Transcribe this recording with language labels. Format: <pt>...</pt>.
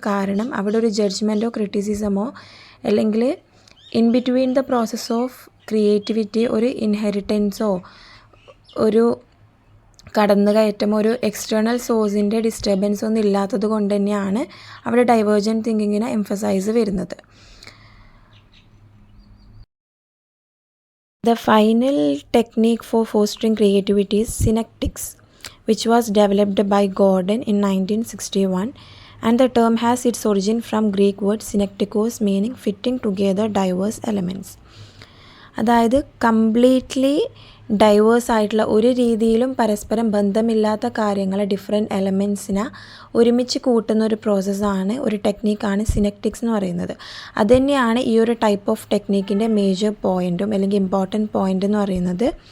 <ml>കാരണം അവിടെ ഒരു ജഡ്ജ്മെൻറ്റോ ക്രിറ്റിസിസമോ അല്ലെങ്കിൽ</ml> <en>in between the process of creativity</en> <ml>ഒരു ഇൻഹെറിറ്റൻസോ ഒരു കടന്നുകയറ്റമോ ഒരു എക്സ്റ്റേണൽ സോഴ്സിൻ്റെ ഡിസ്റ്റർബൻസ് ഒന്നും ഇല്ലാത്തത് കൊണ്ട് തന്നെയാണ് അവിടെ ഡൈവേർജൻറ്റ് തിങ്കിങ്ങിന് എംഫസൈസ് വരുന്നത്.</ml> <en>The final technique for fostering creativity is synectics, which was developed by Gordon in 1961, and the term has its origin from Greek word synektikos, meaning fitting together diverse elements.</en> <ml>അതായത് completely diverse ആയിട്ടുള്ള ഒരു രീതിയിലും പരസ്പരം ബന്ധമില്ലാത്ത കാര്യങ്ങൾ different എലമെൻറ്റ്സിനെ ഒരുമിച്ച് കൂട്ടുന്ന ഒരു പ്രോസസ്സാണ്, ഒരു ടെക്നീക്കാണ് സിനെക്റ്റിക്സ് എന്ന് പറയുന്നത്. അതുതന്നെയാണ് ഈ ഒരു ടൈപ്പ് ഓഫ് ടെക്നീക്കിൻ്റെ മേജർ പോയിൻറ്റും അല്ലെങ്കിൽ ഇമ്പോർട്ടൻറ്റ് പോയിൻ്റ് എന്ന് പറയുന്നത്.</ml>